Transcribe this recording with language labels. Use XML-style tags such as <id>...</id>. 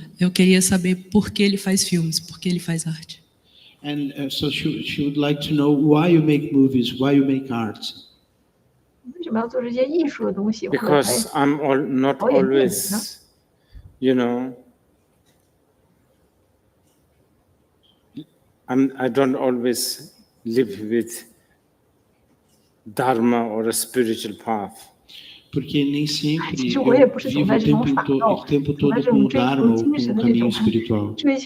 <pt>Eu queria saber por que ele faz filmes, por que ele faz arte.</pt> <en>And so she would like to know why you make movies, why you make art. Because I'm not always, I don't always live with dharma or a spiritual path.</en> <pt>Porque nem sempre eu vivo o tempo todo com o dharma ou com o caminho espiritual.</pt>